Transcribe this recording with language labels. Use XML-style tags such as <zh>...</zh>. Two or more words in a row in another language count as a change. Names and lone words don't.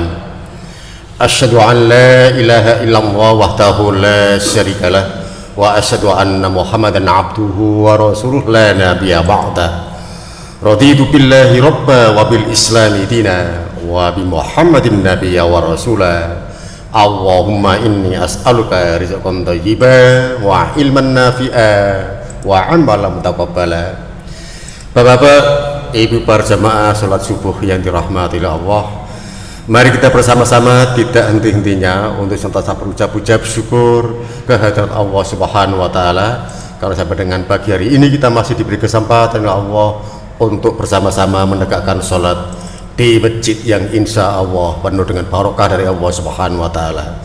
<ar>أشهد أن لا إله إلا الله وحده لا شريك له وأشهد أن محمدا عبده ورسوله لا نبي بعد. رضيت بالله ربا وبالإسلام دينا وبمحمد نبيا ورسولا. اللهم إني أسألك رزقا طيبا وعلما نافعا وعملا متقبلا.</ar> <id>Bapak-bapak, ibu para jamaah salat subuh yang dirahmati oleh Allah, mari kita bersama-sama tidak henti-hentinya untuk senantiasa berucap syukur kehadirat Allah</id> <ar>سبحانه وتعالى</ar> <id>karena sampai dengan pagi hari ini kita masih diberi kesempatan oleh Allah untuk bersama-sama menegakkan salat di masjid yang</id> <ar>إن شاء الله</ar> <id>penuh dengan barokah dari Allah</id> <ar>سبحانه وتعالى.</ar>